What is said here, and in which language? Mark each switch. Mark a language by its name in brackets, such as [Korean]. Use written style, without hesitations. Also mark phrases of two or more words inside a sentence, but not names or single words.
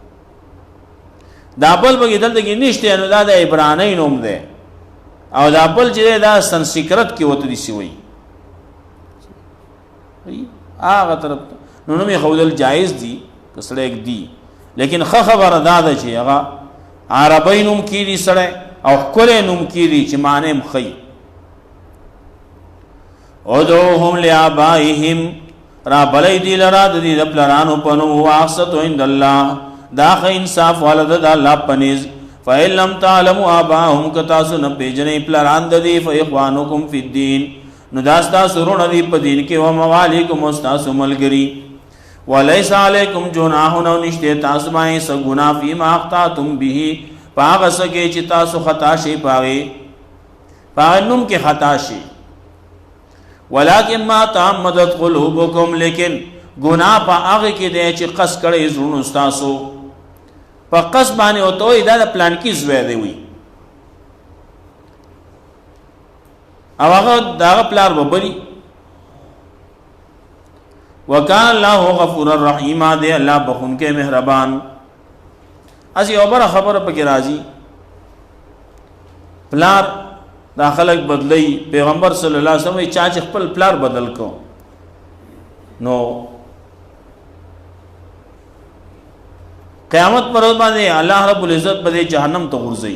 [Pashto] دا بل پکې دلته کې نشته نو دا د عبرانۍ نوم دی او دا بل چې دی دا سنسکرت کې ورته داسې وایي هغه طرف ته نو نوم یې ښودل جایز دي که سړی ږدي لیکن خبر دا ده چې هغه عربی نوم کیږي سړی او ښکلی نوم کیږي چې معنی م ښیي. [Arabic] ادعوهم لآبائهم [Pashto] را بلی دی لرا د دې د پلرانو په نوم هو [Arabic] اقسط عند الله [Pashto] دا ښه انصاف والا ده د الله په نزد. [Arabic] فإن لم تعلموا آباءهم [Pashto] که تاسو نه پېژنئ پلران د دې [Arabic] فإخوانکم فی الدین [Pashto] نو دا ستاسو وروڼه دي په دین کې [Arabic] و موالیکم [Pashto] او ستاسو ملګري. [Arabic] ولیس علیکم جناح [Pashto] او نشته تاسو باندې څه ګناه [Arabic] فیما اخطأتم به [Pashto] په هغه څه کې چې تاسو خطا شئ په نوم کې خطا شئ. [Arabic] ولکن ما تعمدت قلوبکم [Pashto] لیکن گناہ په هغه کې دی چې قصد کړی زړونو ستاسو په قصد باندې ورته وایي دا د پلان کې زوی دی وي او هغه د هغه پلار به بلي. [Arabic] وکان الله غفورا رحیما [Pashto] دی الله بخونکی مهربان. از یو بره خبره پکې راځي پلار دا خلق بدلی. پیغمبر [Arabic] صلی الله علیه وسلم [Pashto] چا چې خپل پلار بدل کو نو قیامت پر ورځ باندې [Arabic] الله رب العزت [Pashto] به جهنم ته غورځي.